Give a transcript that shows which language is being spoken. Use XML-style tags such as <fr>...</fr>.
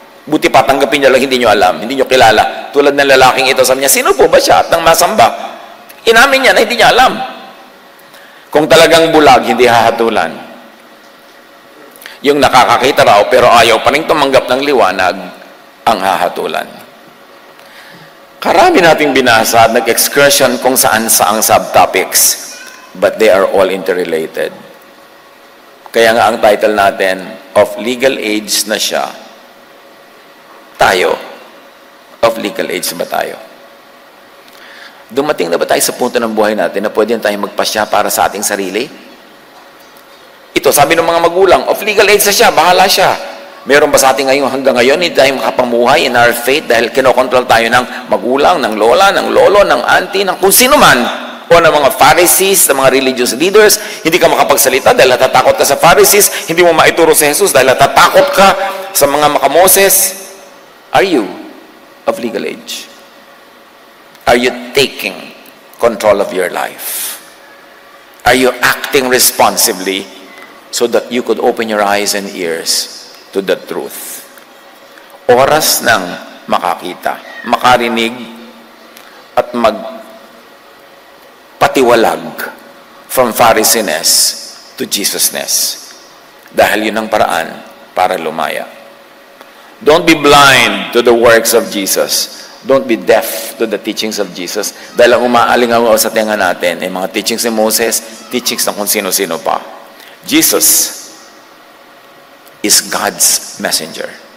<tl>Buti pa, tanggapin niyo lang, hindi niyo alam, hindi niyo kilala. Tulad ng lalaking ito, sabi niya, sino po ba siya? At nang masamba, inamin niya na hindi niya alam. Kung talagang bulag, hindi hahatulan. Yung nakakakita raw, pero ayaw pa rin tumanggap ng liwanag, ang hahatulan. Karami nating binasa at nag-excursion kung saan-saang subtopics,</tl> <en>but they are all interrelated.</en> <tl>Kaya nga ang title natin,</tl> <en>of legal age</en> <tl>na siya, tayo.</tl> <en>Of legal age</en> <tl>ba tayo? Dumating na ba tayo sa punto ng buhay natin na pwede tayong magpasya para sa ating sarili? Ito, sabi ng mga magulang,</tl> <en>of legal age</en> <tl>na siya, bahala siya. Meron ba sa ating ngayon, hanggang ngayon, hindi tayo makapamuhay</tl> <en>in our faith</en> <tl>dahil kinokontrol tayo ng magulang, ng lola, ng lolo, ng auntie, ng kung sino man, o ng mga Pharisees, ng mga religious leaders, hindi ka makapagsalita dahil natatakot ka sa Pharisees, hindi mo maituro sa Jesus dahil natatakot ka sa mga makamoses.</tl> <en>Are you of legal age? Are you taking control of your life? Are you acting responsibly so that you could open your eyes and ears to the truth?</en> <tl>Oras ng makakita, makarinig, at magpatiwalag</tl> <en>from Pharisees to Jesusness.</en> <tl>Dahil yun ang paraan para lumaya.</tl> <en>Don't be blind to the works of Jesus. Don't be deaf to the teachings of Jesus.</en> <tl>Dahil ang umaalingaw sa tenga natin ay mga teachings ni Moses, teachings ng kung sino-sino pa.</tl> <en>Jesus is God's messenger.</en>